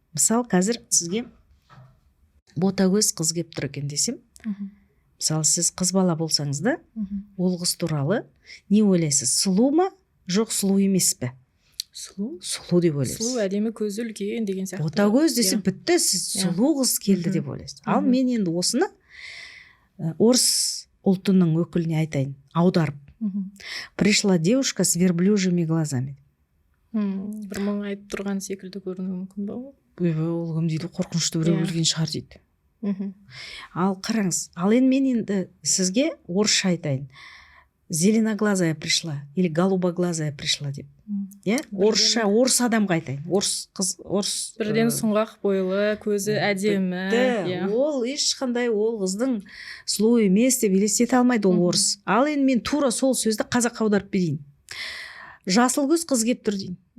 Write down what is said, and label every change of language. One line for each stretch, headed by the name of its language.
Kazakh: Мысалы қазір сізге ботагөз қыз келіп тұр екен десем, мысалы сіз қыз бала болсаңыз да, ол қыз туралы не ойлайсыз? Сұлу ма, жоқ сұлу емес пе? Сұлу деп ойлайсыз. Сұлу, әдемі, көзі үлкен деген сияқты. Ботагөз десе бітті, сіз сұлу қыз келді деп ойлайсыз. Ал мен енді осыны орыс ұлтының өкіліне айтайын, аударып.
Russian: Пришла девушка с верблюжьими глазами.
Kazakh: Бір мың айтып тұрған секілді көрінуі мүмкін ба? Ол кім дейді, қорқынышты біреу келген шығар дейді. Ал қараңыз, ал енді мен енді сізге орысша айтайын.
Russian: Зеленоглазая пришла или голубоглазая пришла
Kazakh: деп. Орысша, орыс адамға айтайын. Орыс бірден сұңғақ бойлы, көзі әдемі. Ол ешқандай ол қыздың сұлу емес деп елестете алмайды ол орыс. Ал енді мен тура сол сөзді қазаққа аударып берейін. Жасыл көз қыз келіп тұр дейін.